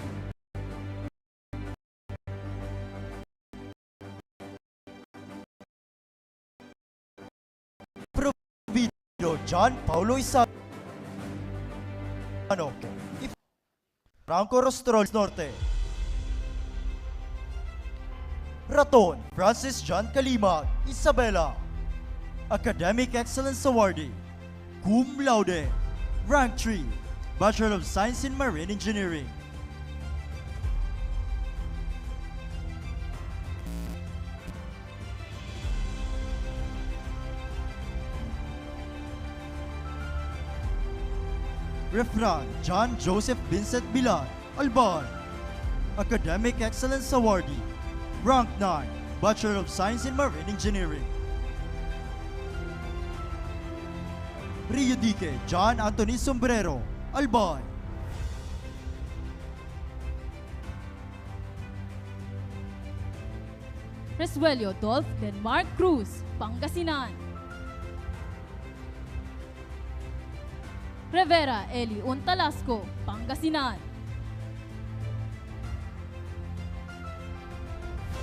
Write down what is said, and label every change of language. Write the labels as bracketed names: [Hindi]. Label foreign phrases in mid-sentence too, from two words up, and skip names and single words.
[English] Provido John Paulo Isano, Franco Rostrols Norte. Raton Francis John Kalimag, Isabela. Academic Excellence Awardee, cum laude, rank 3, Bachelor of Science in Marine Engineering. Refran John Joseph Vincent Bilan, Albay. Academic Excellence Awardee, rank 9, Bachelor of Science in Marine Engineering. Rio Dique John Anthony Sombrero, Albay. Resuelio Dolph Denmark Cruz, Pangasinan. Rivera Eli Untalasco, Pangasinan.